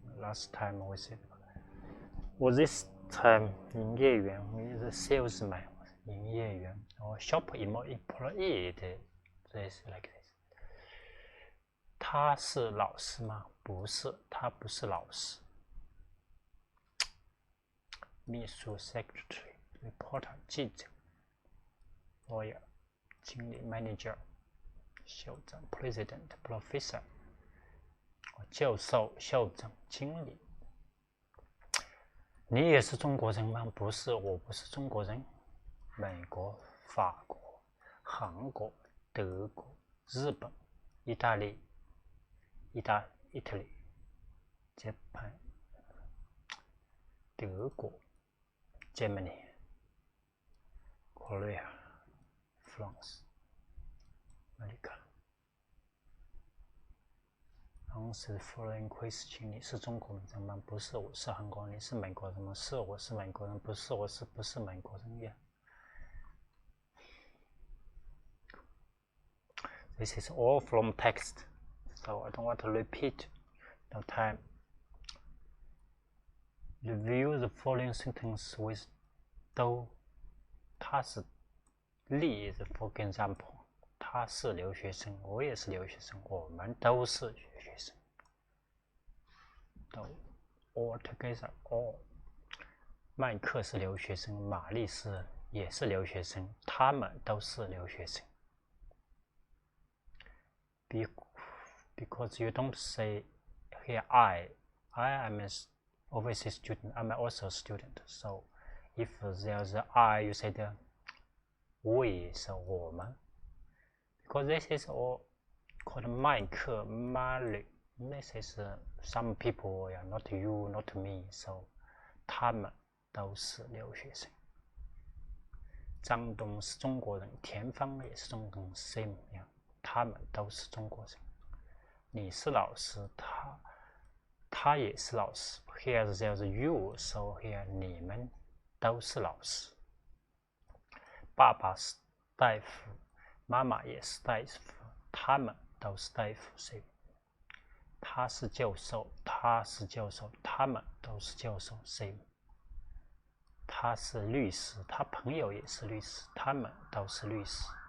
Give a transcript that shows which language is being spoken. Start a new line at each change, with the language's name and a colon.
English: Last time we said, or this time 营业员 is a salesman 营业员 or shop employee this like this
Chinese: 他是老师吗？不是，他不是老师。秘书 secretary reporter 记者 lawyer 经理 manager 校长 president professor 教授校长经理。你也是中国人吗？不是，我不是中国人。美国、法国、韩国、德国、日本、意大利、Italy、Japan、德国、Germany、Korea、France、America。
English: Answer the following question
Chinese: 你是中国人吗？不是，我是韩国人。你是美国人吗？是，我是美国人。不是，不是美国人呀。
English: This is all from text, so I don't want to repeat. No time. Review the following sentence with 都，
Chinese: 他是例子
English: for example.
Chinese: 他是留学生，我也是留学生，我们都是学生。
English: 都 all together all。
Chinese: 麦克是留学生，玛丽也是留学生，他们都是留学生。
English: Because you don't say here I am an overseas student, I'm also a student. So if there's a I, you say the we, so 我们。 Because this is all called 麦克 Mary. This is some people, yeah, not you, not me.
Chinese: So 他们都是留学生。张东是中国人，田芳也是中国人 ，same 一样，他们都是中国人。你是老师，他也是老师。 Here there's you, so here 你们都是老师。爸爸是大夫，妈妈也是大夫，他们都是大夫。谁？他是教授，他是教授，他们都是教授。谁？他是律师，他朋友也是律师，他们都是律师。